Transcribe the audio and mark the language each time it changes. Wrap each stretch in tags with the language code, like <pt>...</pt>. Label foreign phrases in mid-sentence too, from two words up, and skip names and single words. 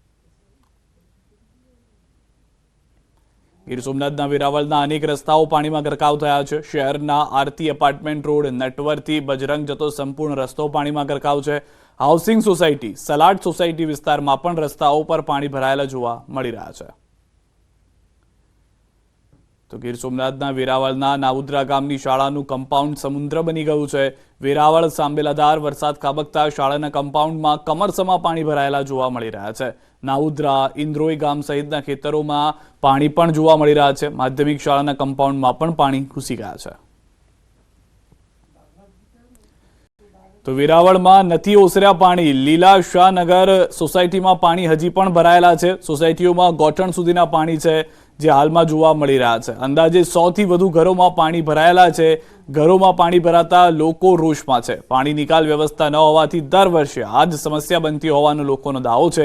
<gu>ગીર સોમનાથના વેરાવળના અનેક રસ્તાઓ પાણીમાં ગરકાવ થયા છે। શહેરના આરતી એપાર્ટમેન્ટ રોડ નટવરથી બજરંગ જતો સંપૂર્ણ રસ્તો પાણીમાં ગરકાવ છે। હાઉસિંગ સોસાયટી સલાડ સોસાયટી વિસ્તારમાં પણ રસ્તાઓ પર પાણી ભરાયેલા જોવા મળી રહ્યા છે। તો ગીર સોમનાથના વેરાવળના નાઉદ્રા ગામની શાળાનું કમ્પાઉન્ડ સમુદ્ર બની ગયું છે। વેરાવળ સાંબેલાધાર વરસાદ ખાબકતા શાળાના કમ્પાઉન્ડમાં કમરસમા પાણી ભરાયેલા જોવા મળી રહ્યા છે। નાઉદ્રા ઇન્દ્રોઈ ગામ સહિતના ખેતરોમાં પાણી પણ જોવા મળી રહ્યા છે। માધ્યમિક શાળાના કમ્પાઉન્ડમાં પણ પાણી ઘુસી ગયા છે। તો વેરાવળમાં નથી ઓસર્યા પાણી। લીલા શાહનગર સોસાયટીમાં પાણી હજી પણ ભરાયેલા છે। સોસાયટીઓમાં ગોઠણ સુધીના પાણી છે જે હાલમાં જોવા મળી રહ્યા છે। અંદાજે 100 થી વધુ ઘરોમાં પાણી ભરાયેલા છે। ઘરોમાં પાણી ભરાતા લોકો રોષમાં છે। પાણી નિકાલ વ્યવસ્થા ન હોવાથી દર વર્ષે આ જ સમસ્યા બનતી હોવાનો લોકોનો દાવો છે।</gu>